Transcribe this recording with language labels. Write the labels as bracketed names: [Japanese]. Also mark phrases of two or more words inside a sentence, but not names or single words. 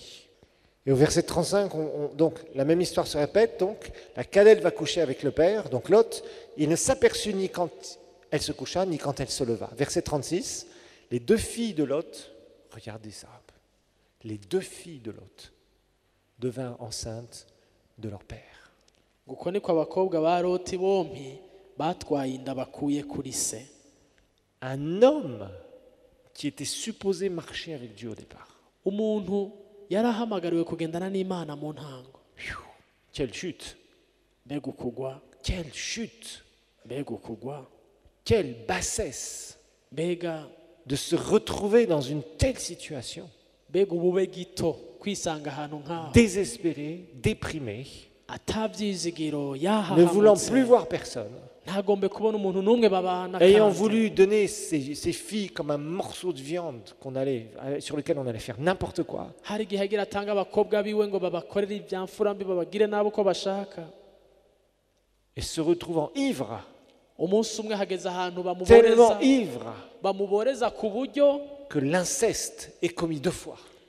[French] Et au verset 35, donc la même histoire se répète, donc la cadette va coucher avec le père, donc Lot, il ne s'aperçut ni quand elle se coucha, ni quand elle se leva. Verset 36, les 2 filles de Lot, regardez ça, les 2 filles de Lot devinrent enceintes de leur père. [Rundi] Uko niko abakobwa ba Loti bompi batwaye inda bakuye kuri se. [French] Un homme qui était supposé marcher avec Dieu au départ. [Rundi] Umuntu yarahamagariwe kugendana n'Imana mu ntango. [French] Quelle chute! [Rundi] Mbega ukugwa! [French] Quelle chute! [Rundi] Mbega ukugwa! [French] Quelle bassesse! [Rundi] Mbega [French] de se retrouver dans une telle situation. [Rundi] Mbega ubube gito kwisanga ahantu nk'aho. [French] Désespéré, déprimé. [Rundi] Atabyizigiro [French] ne voulant plus voir personne, ayant voulu donner ses filles comme un morceau de viande sur lequel on allait faire n'importe quoi. Et se retrouvant ivre, tellement ivre que l'inceste est commis 2 fois.